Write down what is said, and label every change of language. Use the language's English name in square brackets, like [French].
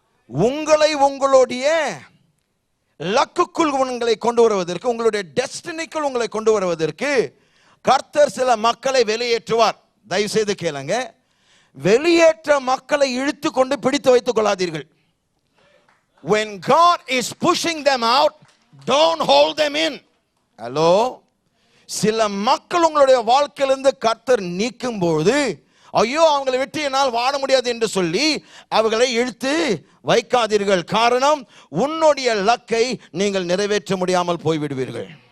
[Tamil] உங்களை உங்களுடைய லக்குக்குள் உங்களை கொண்டு வருவதற்கு, உங்களுடைய டெஸ்டினிக்குள் உங்களை கொண்டு வருவதற்கு கர்த்தர் சில மக்களை வெளியேற்றுவார். தயவு செய்து கேளுங்க, வெளியேற்ற மக்களை இழுத்து கொண்டு பிடித்து வைத்துக் கொள்ளாதீர்கள். [English] When God is pushing them out, don't hold them in. Hello? [Tamil] சில மக்கள் உங்களுடைய வாழ்க்கையிலிருந்து கர்த்தர் நீக்கும் போது, ஐயோ அவங்களை விட்டு என்னால் வாழ முடியாது என்று சொல்லி அவர்களை இழுத்து வைக்காதீர்கள். காரணம், உன்னுடைய லக்கை நீங்கள் நிறைவேற்ற முடியாமல் போய்விடுவீர்கள்.